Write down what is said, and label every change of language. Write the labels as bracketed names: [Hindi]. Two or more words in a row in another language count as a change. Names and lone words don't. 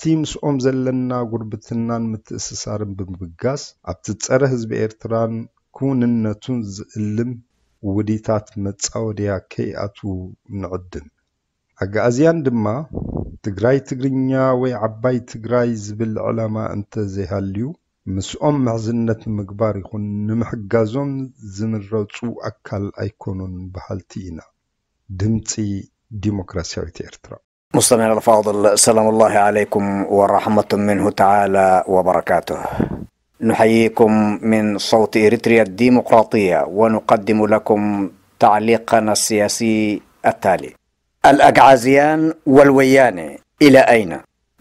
[Tigrinya] ምስኦም ዘለና ጉርብትናን ምትእስሳርን ብምብጋስ ኣብቲ ፀረ ህዝቢ ኤርትራን ክውንነቱን ዝእልም ውዲታት መፃወድያ ከይኣትዉ ንዕድም። ኣጋእዝያን ድማ ትግራይ ትግርኛ ወይ ዓባይ ትግራይ ዝብል ዕላማ እንተዘይሃልዩ ምስኦም ምሕዝነት ንምግባር ይኹን ንምሕጋዞም ዝምረፁ ኣካል ኣይኮኑን በሃልቲ ኢና። ድምፂ ዲሞክራሲያዊት ኤርትራ። [Arabic] مستمعينا الفاضل، سلام الله عليكم ورحمة منه تعالى وبركاته. نحييكم من صوت إريتريا الديمقراطية ونقدم لكم تعليقنا السياسي التالي: الأقعازيان والويان إلى أين؟